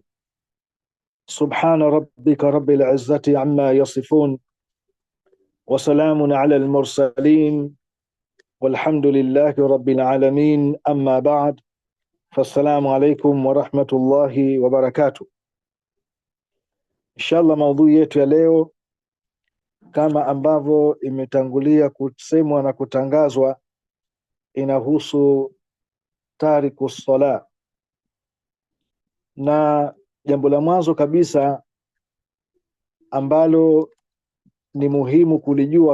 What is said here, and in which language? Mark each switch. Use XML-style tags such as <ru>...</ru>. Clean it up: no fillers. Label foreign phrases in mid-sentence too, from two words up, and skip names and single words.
<ar>سبحان ربك رب العزة عما يصفون، وسلام على المرسلين، والحمد لله رب العالمين. أما بعد، فالسلام عليكم ورحمة الله وبركاته.</ar> <sw>Inshallah, maudhui yetu ya leo kama ambavyo imetangulia kusemwa na kutangazwa inahusu</sw> <ar>تارك الصلاة,</ar> <sw>na jambo la mwanzo kabisa ambalo ni muhimu kulijua</sw>